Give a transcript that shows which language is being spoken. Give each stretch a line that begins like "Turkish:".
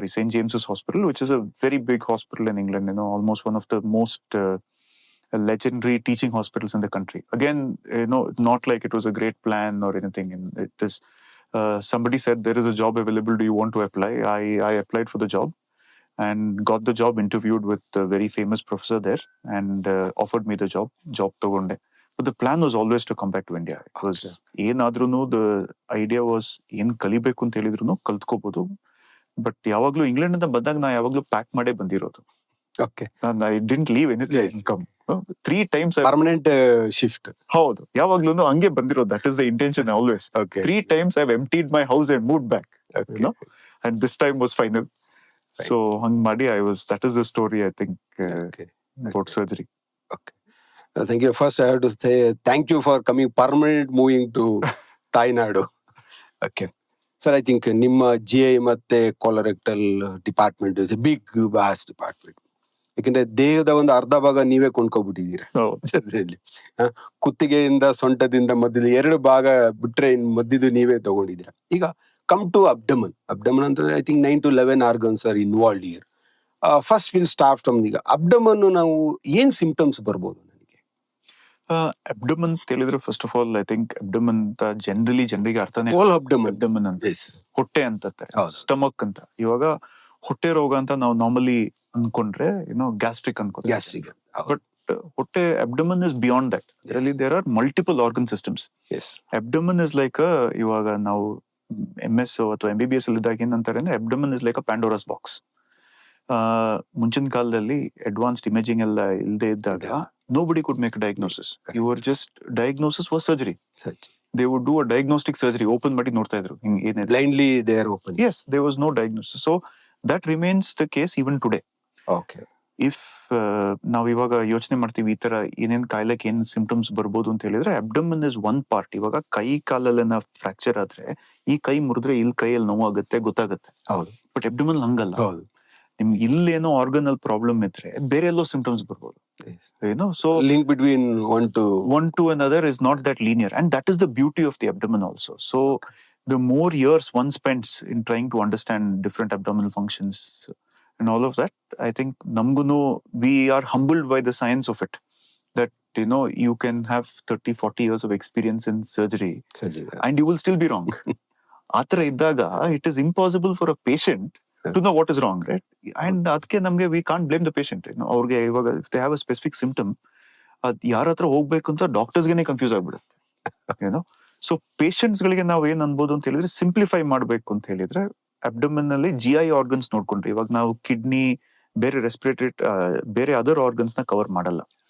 English: James's Hospital, which is a very big hospital in England. Almost one of the most legendary teaching hospitals in the country. Again, not like it was a great plan or anything. It is somebody said there is a job available, do you want to apply? I applied for the job and got the job, interviewed with a very famous professor there, and offered me the job
Kannada: ತಗೊಂಡೆ.
English: But the plan was always to come back to India. It was
Kannada: ಏನಾದ್ರೂ
English: the idea was
Kannada: ಏನ್ ಕಲಿಬೇಕು ಅಂತ ಹೇಳಿದ್ರು ಕಲ್ತ್ಕೋಬಹುದು. But ಯಾವಾಗ್ಲೂ England ಅಂತ ಬಂದಾಗ ನಾ ಯಾವಾಗ್ಲೂ ಪ್ಯಾಕ್ ಮಾಡೇ ಬಂದಿರೋದು.
English: Okay, I didn't leave anything income. 3 times permanent shift.
Kannada: ಹೌದು, ಯಾವಾಗ್ಲೂ ಹಂಗೆ ಬಂದಿರೋದು.
English: That is the intention always. Okay, 3 times I've emptied my house and moved back, okay, you know, and this time was final. Right. So hang ಮಾಡಿ that is the story, I think, okay. about surgery. Thank you. First, I have to say thank you for coming permanent moving to ತಾಯ್ನಾಡು. Okay. Sir, I think
Kannada: ನಿಮ್ಮ
English: GI ಮತ್ತೆ colorectal department is a big vast department.
Kannada: ಯಾಕಂದ್ರೆ ದೇಹದ ಒಂದು ಅರ್ಧ ಭಾಗ ನೀವೇ ಕೊಂಡ್ಕೊಬಿಟ್ಟಿದ್ದೀರಾ. ಸರ್ಜರಿಲಿ ಕುತ್ತಿಗೆಯಿಂದ ಸೊಂಟದಿಂದ ಮಧ್ಯದ 2 ಭಾಗ ಬಿಟ್ರೆ ಇನ್ ಮಧ್ಯದ ನೀವೇ ತಗೊಂಡಿದ್ದೀರಾ. ಈಗ
English: Come to abdomen ಅಂತಂದ್ರೆ I think 9 to 11 organs are involved here. First will start from
Kannada: ಈಗ ಅಬ್ಡಮನ್. ನಾವು ಏನ್ ಸಿಂಪ್ಟಮ್ಸ್ ಬರ್ಬೋದು ನನಗೆ? ಅಬ್ಡಮನ್ ಹೇಳಿದ್ರೆ first of all I think abdomen ಅಂತ ಜನರಿಗೆ ಅರ್ಥನೇ
English: Whole abdomen.
Kannada: ಅಬ್ಡಮನ್ ಅಂತ ಹೊಟ್ಟೆ ಅಂತ, ಹೌದು. ಸ್ಟಮಕ್ ಅಂತ. ಇವಾಗ ಹೊಟ್ಟೆ ರೋಗ ಅಂತ ನಾವು ನಾರ್ಮಲಿ ಅನ್ಕೊಂಡ್ರೆ ಗ್ಯಾಸ್ಟ್ರಿಕ್ ಅನ್ಕೊಂಡ್ರೆ, ಗ್ಯಾಸ್ಟ್ರಿಕ್.
English: But ಹೊಟ್ಟೆ abdomen is beyond that. ಅದರಲ್ಲಿ there are multiple organ systems. Abdomen is like
Kannada: ಇವಾಗ ನಾವು MS ಅಥವಾ MBBS ಅಲ್ಲಿ ಇದ್ದಾಗ ಏನಂತಾರೆ ಅಂದ್ರೆ
English: Abdomen is like a Pandora's box.
Kannada: ಮುಂಚಿನ ಕಾಲದಲ್ಲಿ ಅಡ್ವಾನ್ಸ್ಡ್ ಇಮೇಜಿಂಗ್ ಎಲ್ಲ ಇಲ್ಲದೆ ಇದ್ದಾಗ
English: nobody could make a diagnosis. You were just diagnosis was surgery. They would do a diagnostic surgery, open
Kannada: ಮಾಡಿ ನೋಡ್ತಾ ಇದ್ರು ಏನಿದೆ.
English: Blindly they are open. Yes, there was no diagnosis. So that remains the case even today. Okay.
Kannada: If ನಾವು ಇವಾಗ ಯೋಚನೆ ಮಾಡ್ತೀವಿ ಈ ತರ ಏನೇನ್ ಕಾಯಿಲೆಗೆ ಏನ್ ಸಿಂಪ್ಟಮ್ಸ್ ಬರ್ಬೋದು ಅಂತ ಹೇಳಿದ್ರೆ
English: Abdomen is one part.
Kannada: ಇವಾಗ ಕೈ ಕಾಲಲ್ಲೆನ ಫ್ರಾಕ್ಚರ್ ಆದ್ರೆ ಈ ಕೈ ಮುರಿದ್ರೆ ಇಲ್ಲಿ ಕೈಯಲ್ಲಿ ನೋವಾಗುತ್ತೆ, ಗೊತ್ತಾಗುತ್ತೆ. ಹೌದು. ಬಟ್ ಅಬ್ಡಮನ್ ಹಂಗಲ್ಲ. ಹೌದು. ನಿಮ್ಗೆ ಇಲ್ಲೇನೋ ಆರ್ಗನ್ ಅಲ್ಲಿ ಪ್ರಾಬ್ಲಮ್ ಇದ್ರೆ ಬೇರೆ ಎಲ್ಲೋ ಸಿಂಪ್ಟಮ್ಸ್ ಬರ್ಬೋದು.
English: So link between one to another is not that linear, and that is the beauty of the abdomen also. So the more years one spends in trying to understand different abdominal functions and all of that, I think
Kannada: namgunu
English: we are humbled by the science of it, that you can have 30-40 years of experience in surgery and you will still be wrong.
Kannada: Athara iddaga
English: it is impossible for a patient to know what is wrong, right? And
Kannada: ಅದಕ್ಕೆ ನಮ್ಗೆ
English: we can't blame the patient.
Kannada: ಅವ್ರಿಗೆ ಇವಾಗ
English: if they have a specific symptom,
Kannada: ಯಾರ ಹತ್ರ ಹೋಗ್ಬೇಕು ಅಂತ ಡಾಕ್ಟರ್ಸ್ಗೆನೆ confuse ಆಗ್ಬಿಡುತ್ತೆ. So patients ಗಳಿಗೆ ನಾವು ಏನ್ ಅನ್ಬೋದು ಅಂತ ಹೇಳಿದ್ರೆ, ಸಿಂಪ್ಲಿಫೈ ಮಾಡ್ಬೇಕು ಅಂತ ಹೇಳಿದ್ರೆ ಅಬ್ಡಮನ್ ಅಲ್ಲಿ GI ಆರ್ಗನ್ಸ್ ನೋಡ್ಕೊಂಡ್ರೆ, ಇವಾಗ ನಾವು ಕಿಡ್ನಿ, ಬೇರೆ ರೆಸ್ಪಿರೇಟರಿ, ಬೇರೆ ಅದರ್ ಆರ್ಗನ್ಸ್ ನ ಕವರ್ ಮಾಡಲ್ಲ.